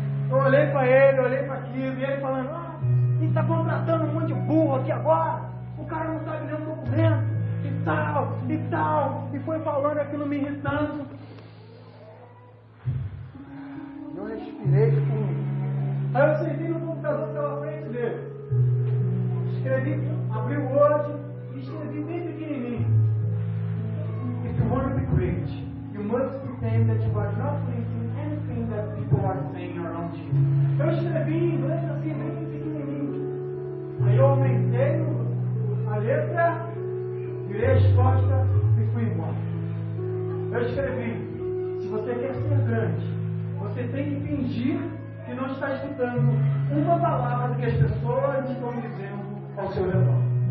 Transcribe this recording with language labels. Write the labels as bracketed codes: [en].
[pt] Eu olhei para ele, olhei para aquilo. E ele falando: ele está contratando um monte de burro aqui agora. O cara não sabe ler um documento. E tal. E foi falando aquilo, me irritando. Eu respirei fundo. Aí eu sentei no computador pela frente dele. Escrevi, abri o Word e escrevi bem pequenininho: [en] If you want to be great, you must pretend that you are not listening to anything that people are saying around you. [pt] Eu escrevi em inglês assim, bem pequenininho. Aí eu aumentei a letra, virei as costas e fui embora. Eu escrevi: se você quer ser grande, você tem que fingir que não está escutando uma palavra que as pessoas estão dizendo ao seu redor.